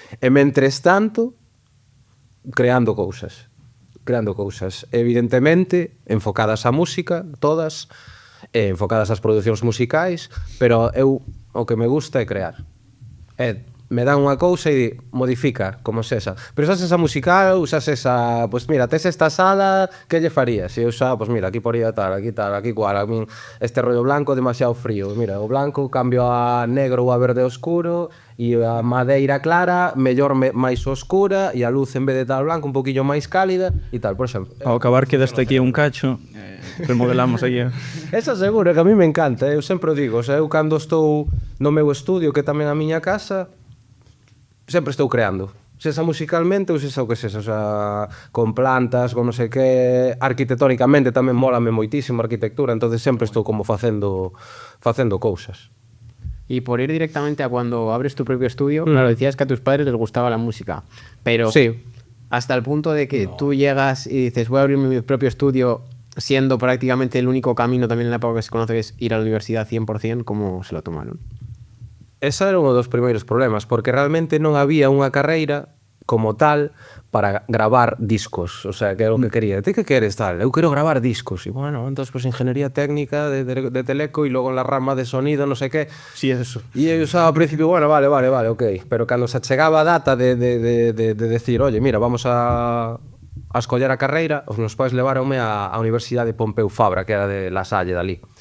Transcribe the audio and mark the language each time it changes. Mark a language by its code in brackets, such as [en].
[gl] E mentres tanto, creando cousas, evidentemente enfocadas á música, todas, enfocadas ás producións musicais, pero eu o que me gusta é crear. Me dan unha cousa e modifica, como sexa. Pero xa esa musical, ou xa esa, pois mira, tes esta sala, que lle farías? E eu xa, pois mira, aquí poría tal, aquí cual, a min este rollo blanco demasiado frío. Mira, o blanco cambio a negro ou a verde oscuro, e a madeira clara, mellor máis oscura, e a luz en vez de tal blanco, un poquillo máis cálida, e tal, por exemplo. Ao acabar quedaste aquí un cacho, remodelamos aquí. Esa seguro, que a mí me encanta, eu sempre o digo, o sea, eu cando estou no meu estudio, que tamén a miña casa, sempre estou creando, sexa musicalmente ou sexa o que sexa, o sea, con plantas, con non sei que, arquitectónicamente tamén mólame moitísimo a arquitectura, entonces sempre estou como facendo cousas. [es] Y por ir directamente a cuando abres tu propio estudio, claro, decías que a tus padres les gustaba la música, pero sí, hasta el punto de que tú llegas y dices, voy a abrir mi propio estudio, siendo prácticamente el único camino también en la época que se conoce que es ir a la universidad 100%, ¿cómo se lo tomaron? [gl] Ese era un dos primeiros problemas, porque realmente non había unha carreira como tal para gravar discos, o sea, que era o que quería. Ti que queres tal? Eu quero gravar discos. E bueno, entón, pues, ingeniería técnica de teleco e logo [es] en la rama de sonido, [gl] non sei que. Sí, é eso. E eu usaba ao principio, bueno, vale, ok. Pero cando se chegaba a data de decir, oye, mira, vamos a escoller a carreira, os meus pais leváronme á Universidade de Pompeu Fabra, que era de La Salle, dali.